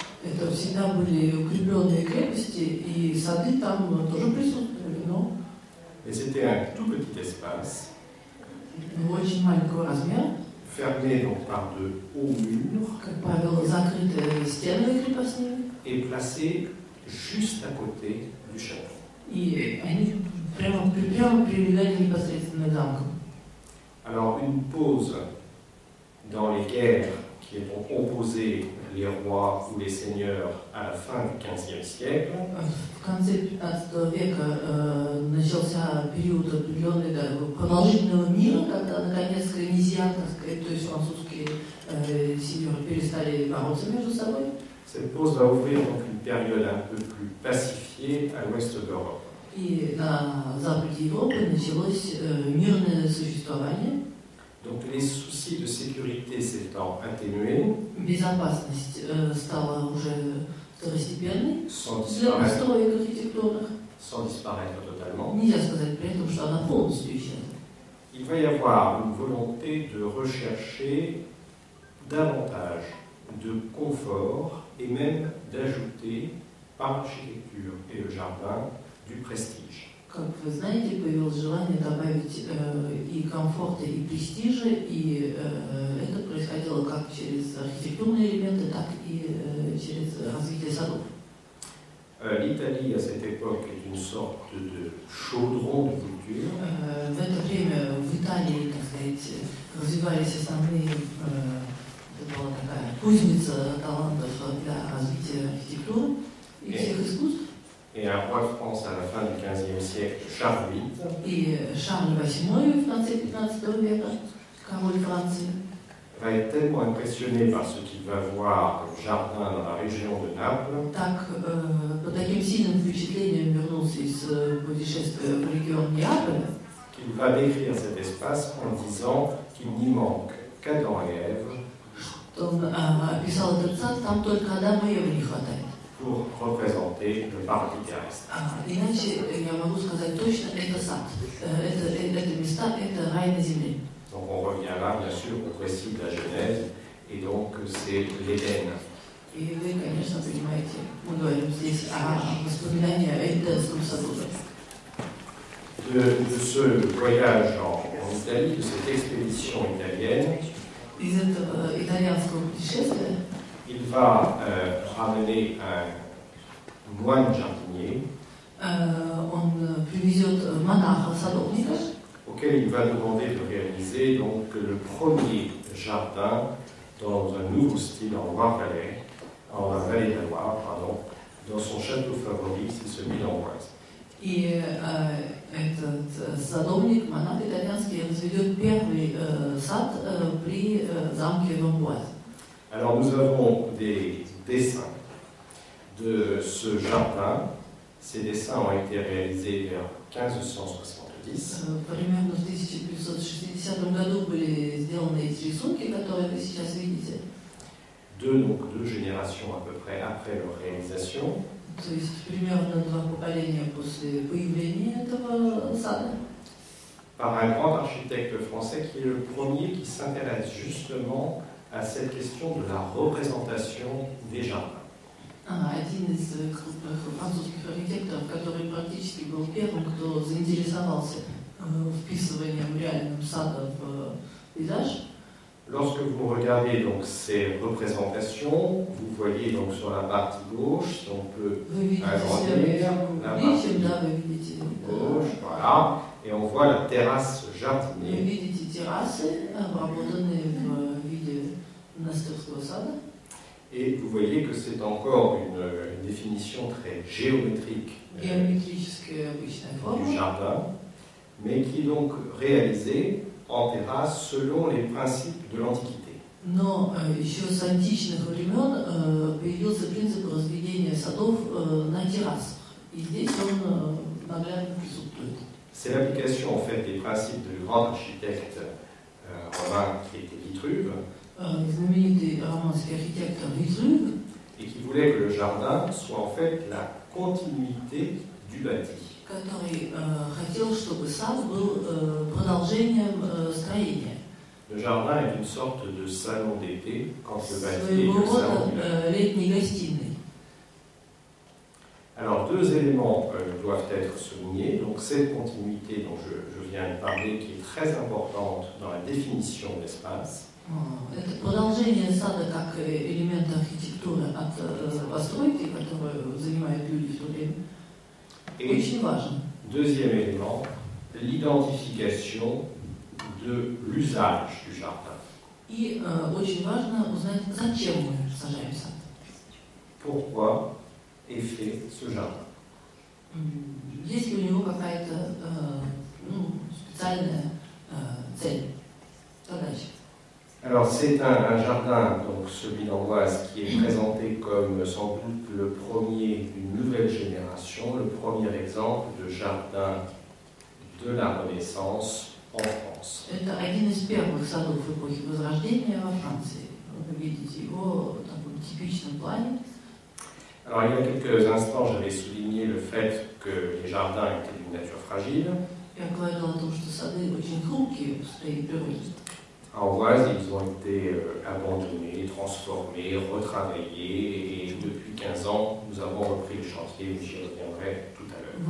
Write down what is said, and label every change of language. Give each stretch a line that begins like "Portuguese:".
Russian: Это всегда были укрепленные крепости, и сады там тоже присутствовали, но
French: Mais c'était un tout petit espace,
Russian: очень маленького размера,
French: fermé donc par de hauts murs
Russian: как правило, закрытые стенами крепостными,
French: et placé juste à côté du château.
Russian: и они прямо прилегали непосредственно к замкам.
French: Alors une pause dans les guerres qui ont opposé les rois ou les seigneurs à la fin du XVe siècle.
Russian: В конце XV века начался период определенный продолжительного мира, когда наконец князья, так сказать, то есть французские сеньоры перестали бороться между собой.
French: Cette pause va ouvrir donc une période un peu plus pacifiée à l'ouest de l'Europe.
Russian: И на западе Европы началось мирное существование.
French: Donc les soucis de sécurité s'étant atténués,
Russian: Безопасность стала уже второстепенной
French: sans
Russian: для построек архитектурных.
French: disparaître totalement.
Russian: Нельзя сказать при этом, что она полностью исчезла.
French: Il va y avoir une volonté de rechercher davantage de confort et même d'ajouter par l'architecture et le jardin du prestige.
Russian: Как вы знаете, появилось желание добавить и комфорта, и престижа, и это происходило как через архитектурные элементы, так и через развитие садов.
French: L'Italie, à cette époque, est une sorte de chaudron de culture.
Russian: В это время в Италии, так сказать, развивались основные, это была такая кузница талантов для развития архитектуры. и всех искусств.
French: Et un roi de France à la fin du XVe siècle, Charles VIII,
Russian: И Шарль VIII в конце 15 века, король Франции,
French: va être tellement impressionné par ce qu'il va voir au jardin dans la région de Naples,
Russian: так под таким сильным впечатлением вернулся из путешествия в регион Неаполя,
French: qu'il va décrire cet espace en disant qu'il n'y manque qu'Adam et Ève
Russian: что он описал этот сад, там только Адама и Евы не хватает.
French: pour représenter le paradis terrestre.
Russian: Иначе я могу сказать точно, это сад, это места, это рай на земле.
French: Donc on revient là, bien sûr, au récit de la Genèse, et donc c'est l'Éden.
Russian: И вы, конечно, понимаете, мы говорим здесь о воспоминании о Эденском саду.
French: De ce voyage en Italie, de cette expédition italienne,
Russian: Из этого итальянского путешествия
French: il va ramener un moine jardinier
Russian: он привезет монаха-садовника,
French: auquel il va demander de réaliser donc le premier jardin dans un nouveau style en Loire-Vallée, en Vallée de la Loire, pardon, dans son château favori, c'est celui d'Amboise.
Russian: и этот садовник, монах итальянский, разведет первый сад при замке в Амбуазе.
French: Alors nous avons des dessins de ce jardin. Ces dessins ont été réalisés vers 1570.
Russian: Примерно в 1560 году были сделаны эти рисунки, которые вы сейчас видите.
French: Deux générations à peu près après leur réalisation.
Russian: То есть примерно 2 поколения после появления этого сада.
French: Par un grand architecte français qui est le premier qui s'intéresse justement à cette question de la représentation des jardins.
Russian: Один из крупных французских архитекторов, который практически был первым, кто заинтересовался вписыванием реальным сада в пейзаж.
French: Lorsque vous regardez donc ces représentations, vous voyez donc sur la partie gauche, si on peut agrandir la partie gauche, voilà, et on voit la terrasse
Russian: Вы
French: jardinier.
Russian: видите террасы, обработанные в виде монастырского сада.
French: Et vous voyez que c'est encore une définition très géométrique
Russian: Геометрическая обычная
French: du
Russian: форма,
French: jardin, mais qui est donc réalisée en terrasse selon les principes de l'Antiquité.
Russian: но еще с античных времен появился принцип разведения садов на террасах. И здесь он наглядно присутствует.
French: C'est l'application en fait des principes du grand architecte romain qui était Vitruve,
Russian: Знаменитый романский архитектор Витруве,
French: et qui voulait que le jardin soit en fait la continuité du bâti.
Russian: который хотел, чтобы сад был продолжением строения.
French: Le jardin est une sorte de salon d'été quand le bâti est
Russian: Своего
French: le salon du
Russian: рода летней гостиной.
French: Alors deux éléments doivent être soulignés. Donc cette continuité dont je viens de parler, qui est très importante dans la définition de l'espace.
Russian: Это продолжение сада как элемент архитектуры от постройки, которую занимают люди в то время.
French: Et
Russian: Очень важно.
French: deuxième élément, l'identification de l'usage du jardin.
Russian: И очень важно узнать, зачем мы сажаем сад.
French: Pourquoi est fait ce jardin?
Russian: Есть ли у него какая-то специальная цель, задача?
French: Alors c'est un jardin, donc celui d'Amboise, qui est présenté comme sans doute le premier d'une nouvelle génération, le premier exemple de jardin de la Renaissance en France.
Russian: Это один из первых садов эпохи Возрождения во Франции. Вы видите его в таком типичном плане.
French: Alors il y a quelques instants, j'avais souligné le fait que les jardins étaient d'une nature fragile.
Russian: Я говорила о том, что сады очень хрупкие в своей природе.
French: À Amboise, ils ont été abandonnés, transformés, retravaillés, et depuis 15 ans, nous avons repris le chantier, mais j'y reviendrai tout à l'heure.